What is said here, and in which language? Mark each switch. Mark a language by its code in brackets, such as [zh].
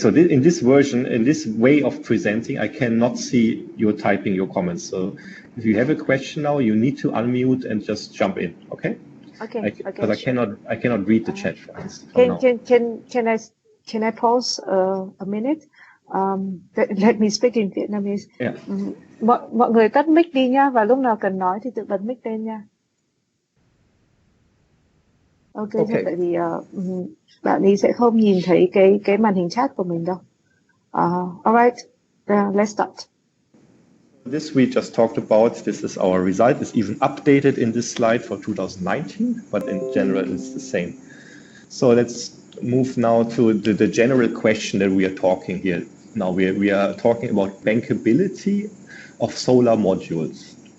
[en] So in this version, in this way of presenting, I cannot see you typing your comments. So if you have a question now, you need to unmute and just jump in. Okay? Okay, Because sure. I cannot read the chat for now. Can I pause a minute? Let me speak in Vietnamese. Yeah. [vi] Mọi người tắt mic đi nha, và lúc nào cần nói thì tự bật mic lên nha. [en] Ok, Okay. [vi] tại vì bạn ấy sẽ không nhìn thấy cái màn hình chat của mình đâu. [en] Alright, let's start. This we just talked about. This is our result. It's even updated in this slide for 2019, but in general it's the same. So let's move now to the general question that we are talking here. Now we are talking about bankability of solar modules.